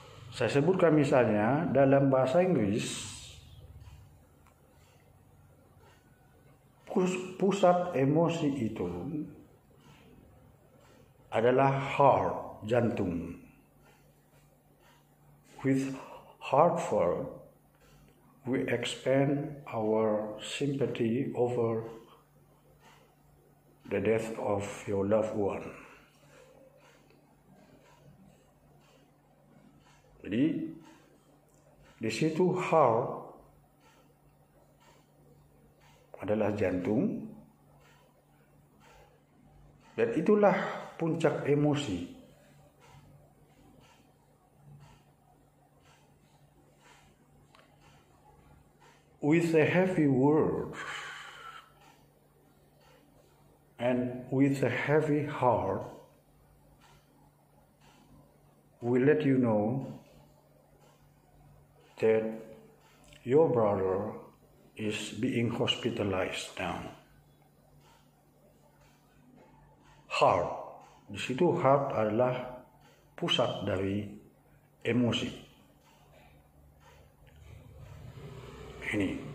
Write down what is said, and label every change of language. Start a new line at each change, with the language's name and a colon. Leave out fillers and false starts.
Indonesian: Saya sebutkan misalnya dalam bahasa Inggris, pusat emosi itu adalah heart, jantung.
English: With heartfelt, we expand our sympathy over the death of your loved one.
Indonesian: Jadi di situ heart adalah jantung, dan itulah puncak emosi.
English: With a heavy word and with a heavy heart, will let you know that your brother is being hospitalized now.
Indonesian: Heart, di situ heart adalah pusat dari emosi. Ini.